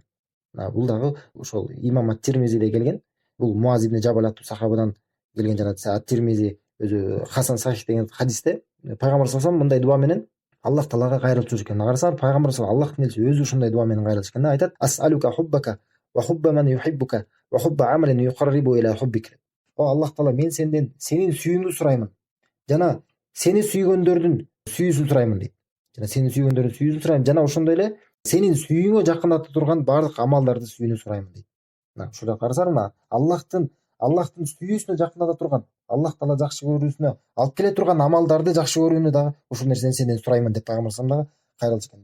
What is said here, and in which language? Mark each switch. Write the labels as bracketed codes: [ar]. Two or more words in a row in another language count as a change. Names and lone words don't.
[ky] Бул дагы ошол имам ат-Тирмизиде келген. Бул Муаз ибн Жабал аттуу сахабадан келген, жана ат-Тирмизи өзү [ar] حسن صحيح [ky] деген хадисте пайгамбар [ar] صلى الله عليه وسلم [ky] мындай дуа менен Аллах Таалага кайрылып жүрүш экен. Карасаңар пайгамбар [ar] صلى الله عليه وسلم [ky] Аллахтын элчиси өзү ушундай дуа менен кайрылыш экен. Айтат: [ar] "أسألك حبك وحب من يحبك وحب عمل يقرب إلى حبك." [ky] О Аллах Таала, мен сенден сенин сүйүүңдү сураймын жана сени сүйгөндөрдүн сүйүүсүн сураймын дейт. Жана ошондой эле сенин сүйүүңө жакындата турган баардык амалдарды сүйүүнү сураймын дейт. Ушуна карасаңар, Аллахтын сүйүүсүнө жакындата турган, Аллах Таала жакшы көрүүсүнө алып келе турган амалдарды жакшы көрүүнү дагы ушул нерсени сенден сураймын деп пайгамбар [ar] صلى الله عليه وسلم [ky] дагы кайрылыш экен.